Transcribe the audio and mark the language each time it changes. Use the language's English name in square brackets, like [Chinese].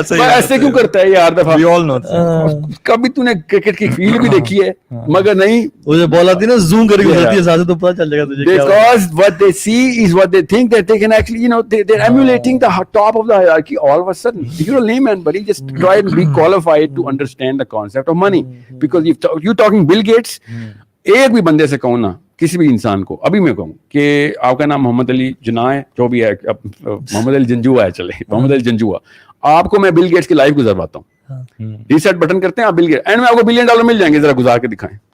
[Urdu] ایسے کیوں کرتا ہے یار دفعہ. کبھی تو نے کرکٹ کی فیلڈ بھی دیکھی ہے, مگر نہیں, وہ بال آتی ہے نا زوم کر کے گزرتی ہے ساتھ, تو پتہ چل جائے گا تجھے. [English] Because what they see is what they think that they can actually, they're emulating the top of the hierarchy all of a sudden. You're a layman, buddy. Just try and be qualified to understand the concept of money. Because if you're talking Bill Gates, [Urdu] ایک بھی بندے سے کہوں نا, کسی بھی انسان کو ابھی میں کہوں کہ آپ کا نام محمد علی جناح ہے, جو بھی ہے, محمد علی جنجوا ہے, چلے محمد علی جنجوا, آپ کو میں بل گیٹس کی لائف گزرواتا ہوں. ریسیٹ بٹن کرتے ہیں آپ بل گیٹ, اینڈ میں آپ کو $1 بلین مل جائیں گے, ذرا گزار کے دکھائیں.